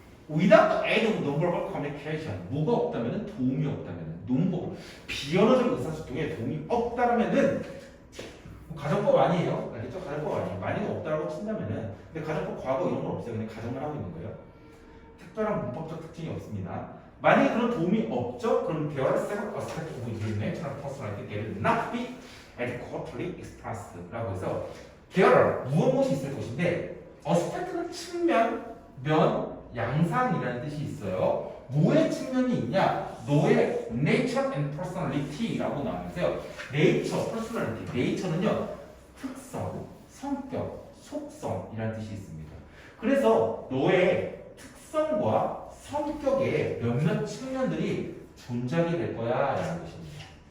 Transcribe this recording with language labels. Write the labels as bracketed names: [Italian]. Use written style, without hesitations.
[English] Without the aid of non-verbal communication, [Korean] 뭐가 없다면 도움이 없다면 non-verbal, 비언어적 의사소통에 도움이 없다면은 가정법 아니에요. 알겠죠? 가정법 아니에요. 만약에 없다라고 친다면은 근데 가정법 과거 이런 건 없어요. 그냥 가정만 하고 있는 거예요. 특별한 문법적 특징이 없습니다. 만약에 그런 도움이 없죠? 그럼 [English] there are several aspects of your natural personality that will not be adequately expressed 라고 해서 there are [Korean] 무엇이 있을 것인데 [English] aspect는 [Korean] 측면, 면, 양상이라는 뜻이 있어요. 뭐의 측면이 있냐? 너의 nature and personality라고 나오면서요. nature, personality, nature는요. 특성, 성격, 속성이라는 뜻이 있습니다. 그래서 너의 특성과 성격의 몇몇 측면들이 존재하게 될 거야 라는 것입니다.